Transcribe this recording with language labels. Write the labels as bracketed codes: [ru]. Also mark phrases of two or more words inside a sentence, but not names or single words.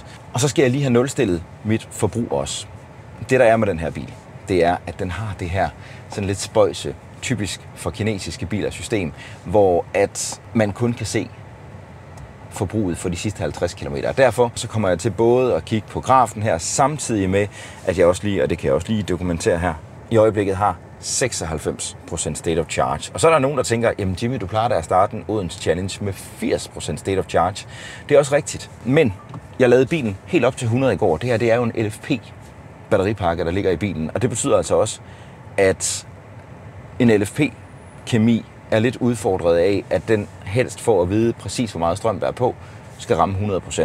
[da] Og så skal jeg lige have nulstillet mit forbrug også. Det, der er med den her bil, det er, at den har det her sådan lidt spøjse, typisk for kinesiske biler system, hvor at man kun kan se forbruget for de sidste 50 km. Derfor så kommer jeg til både at kigge på grafen her, samtidig med, at jeg også lige, og det kan jeg også lige dokumentere her, i øjeblikket har 96% [en] state of charge. [da] Og så er der nogen, der tænker, jamen Jimmy, du plejer da at starte en Odense Challenge med 80% [en] state of charge. [da] Det er også rigtigt. Men jeg lavede bilen helt op til 100 i går. Det her, det er jo en LFP-batteripakke, der ligger i bilen. Og det betyder altså også, at en LFP-kemi er lidt udfordret af, at den helst får at vide præcis, hvor meget strøm der er på, skal ramme 100%.